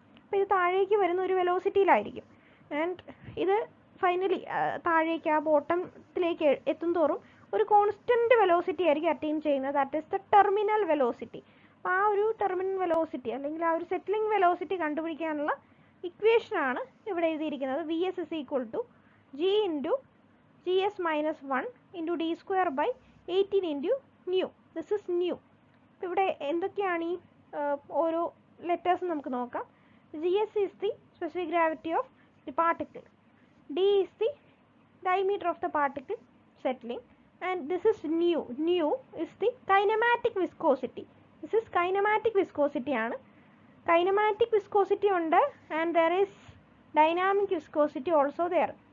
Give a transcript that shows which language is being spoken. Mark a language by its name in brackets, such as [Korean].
[Malayalam] അപ്പോൾ ഇത് താഴേക്ക് വരുന്ന ഒരു വെലോസിറ്റിയിലായിരിക്കും. ആൻഡ് ഇത് ഫൈനലി താഴേക്ക് ആ ബോട്ടത്തിലേക്ക് എത്തും തോറും ഒരു കോൺസ്റ്റൻറ്റ് വെലോസിറ്റി ആയിരിക്കും അറ്റൈൻ ചെയ്യുന്നത്. [English] That is the terminal velocity. [Malayalam] അപ്പോൾ ആ ഒരു ടെർമിനൽ വെലോസിറ്റി അല്ലെങ്കിൽ ആ ഒരു സെറ്റിലിംഗ് വെലോസിറ്റി കണ്ടുപിടിക്കാനുള്ള ഇക്വേഷനാണ് ഇവിടെ എഴുതിയിരിക്കുന്നത്. [English] VS is equal to G into GS minus 1 into D square by 18 into nu. This is nu. [Malayalam] ഇവിടെ എന്തൊക്കെയാണ് ഈ ഓരോ ലെറ്റേഴ്സ് നമുക്ക് നോക്കാം. [English] GS is the specific gravity of the particle. D is the diameter of the particle settling. And this is nu. Nu is the kinematic viscosity. This is kinematic viscosity ആണ്. Kinematic viscosity ഉണ്ട്, and there is dynamic viscosity also there.